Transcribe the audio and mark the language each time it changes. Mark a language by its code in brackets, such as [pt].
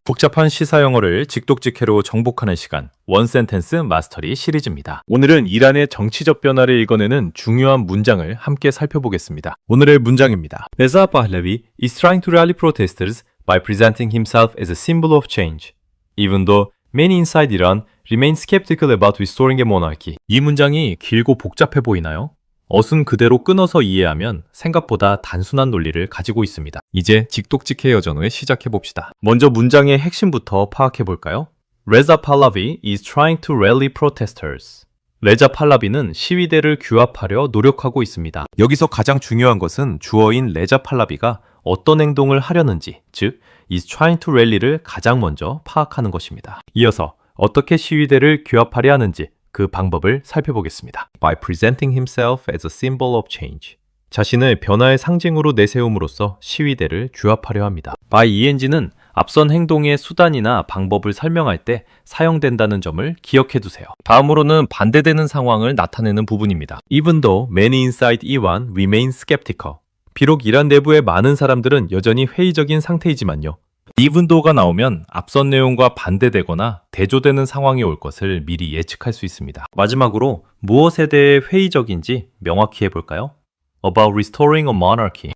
[ko] 복잡한 시사 영어를 직독직해로 정복하는 시간, 원센텐스 마스터리 시리즈입니다. 오늘은 이란의 정치적 변화를 읽어내는 중요한 문장을 함께 살펴보겠습니다. 오늘의 문장입니다. [en] Reza Pahlavi is trying to rally protesters by presenting himself as a symbol of change, even though many inside Iran remain skeptical about restoring a monarchy. [ko] 이 문장이 길고 복잡해 보이나요? 어순 그대로 끊어서 이해하면 생각보다 단순한 논리를 가지고 있습니다. 이제 직독직해 여정을 시작해봅시다. 먼저 문장의 핵심부터 파악해볼까요? [en] Reza Pahlavi is trying to rally protesters. [ko] 레자 팔라비는 시위대를 규합하려 노력하고 있습니다. 여기서 가장 중요한 것은 주어인 레자 팔라비가 어떤 행동을 하려는지, 즉 [en] is trying to rally [ko] 를 가장 먼저 파악하는 것입니다. 이어서 어떻게 시위대를 규합하려 하는지 그 방법을 살펴보겠습니다. [en] By presenting himself as a symbol of change. [ko] 자신을 변화의 상징으로 내세움으로써 시위대를 규합하려 합니다. by eng는 앞선 행동의 수단이나 방법을 설명할 때 사용된다는 점을 기억해 두세요. 다음으로는 반대되는 상황을 나타내는 부분입니다. [en] Even though many inside Iran remain skeptical. [ko] 비록 이란 내부의 많은 사람들은 여전히 회의적인 상태이지만요. even though가 나오면 앞선 내용과 반대되거나 대조되는 상황이 올 것을 미리 예측할 수 있습니다. 마지막으로 무엇에 대해 회의적인지 명확히 해볼까요? [en] About restoring a monarchy.